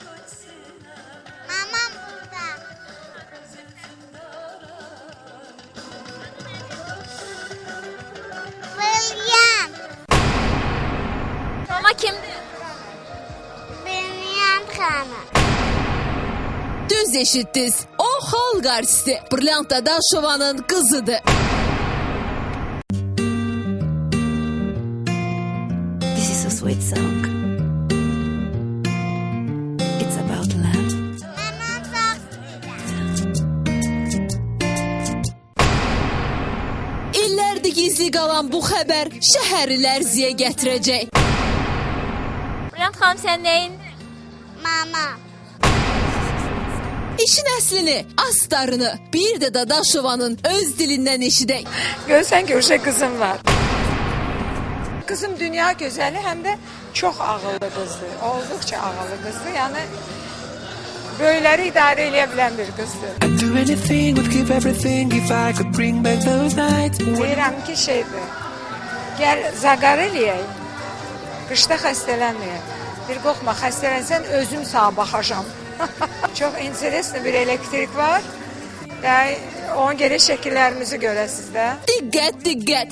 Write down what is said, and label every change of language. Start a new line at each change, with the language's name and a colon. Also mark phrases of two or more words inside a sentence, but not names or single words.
Azerbaijani: Mamam burada. William. Mama kimdir? William xanım. Düz eşitdiniz. O xalq artisti Brilliant Dadaşovanın qızıdır.
English: This is a sweet song. It's about love.
Azerbaijani: Mən onu çox istəyirəm. İllərdir gizli qalan bu xəbər şəhəri lərziyə gətirəcək. Brilliant xanım sən nəyindir? Mama. İşin əslini, astarını bir də Dadaşovanın öz dilindən eşidək. Görsən ki, uşaq qızım var. Kızım dünya gözəli, həm də çox ağıllı qızdır. Olduqca ağıllı qızdır. Yəni böyləri idarə edə bilən bir qızdır.
English: I'd do anything, would give everything if I could bring back those nights.
Azerbaijani: Deyirəm ki, şeydir. Gəl zaqar eləyək. Qışda xəstələnməyək. Bir qorxma, xəstələnsən özüm sağa baxacam. Çox interesli bir elektrik var. Yəni onun görə şəkillərimizi görəsiz də. Diqqət, diqqət.